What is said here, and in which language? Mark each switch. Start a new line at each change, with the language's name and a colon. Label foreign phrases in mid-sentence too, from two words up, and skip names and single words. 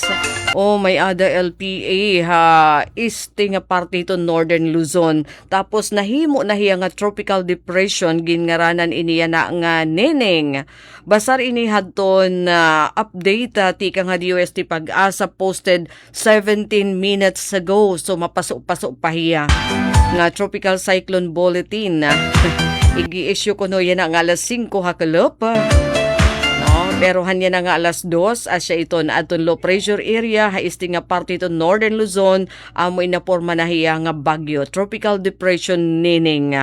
Waray: O may ada LPA ha, este nga parte ito Northern Luzon. Tapos nahimo na hiya nga
English: tropical depression,
Waray: ginngaranan iniya na nga Neneng. Basar ini hadton update tika nga DOST Pag-asa
English: posted 17 minutes ago.
Waray: So mapasok-pasok pa hiya nga
English: tropical cyclone bulletin.
Waray: Igi-issue ko no yan nga alas 5 hakalop. Pero hanya na nga alas 2 asya ito na aton
English: low pressure area
Waray: haisti nga parte ito Northern Luzon amoy na porma na hiya nga bagyo
English: tropical depression
Waray: Neneng.